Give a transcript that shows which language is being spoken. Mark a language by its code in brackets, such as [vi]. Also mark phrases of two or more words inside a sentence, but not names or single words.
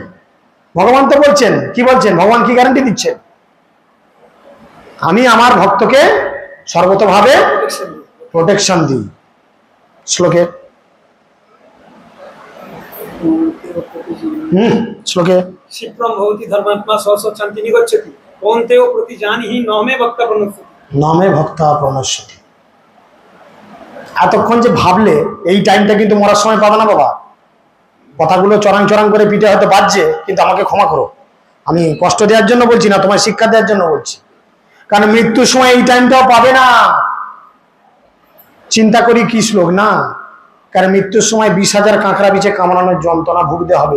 [bn] ভগবান তো বলছেন, কি বলছেন ভগবান, কি গ্যারান্টি দিচ্ছেন? আমি আমার ভক্তকে সর্বতভাবে প্রোটেকশন দিই। শ্লোকে শ্লোকে [sa] क्षिप्रं भवति धर्मात्मा शान्ति निगच्छति कौन्तेय प्रतिजानीहि न मे भक्ता प्रणश्यति। নামে ভক্তা প্রণশ্যতি। [bn] এতক্ষণ যে ভাবলে, এই টাইমটা কিন্তু মরার সময় পাবে না বাবা। কথাগুলো চরাং চরাং করে পিঠে হয়তো বাজছে, কিন্তু আমাকে ক্ষমা করো, আমি কষ্ট দেওয়ার জন্য বলছি না, তোমার শিক্ষা দেওয়ার জন্য বলছি। কারণ মৃত্যুর সময় এই টাইমটাও পাবে না। চিন্তা করি কি শ্লোক না, কারণ মৃত্যুর সময় 20,000 কাঁকড়া বিছে কামড়ানোর যন্ত্রণা ভুগতে হবে।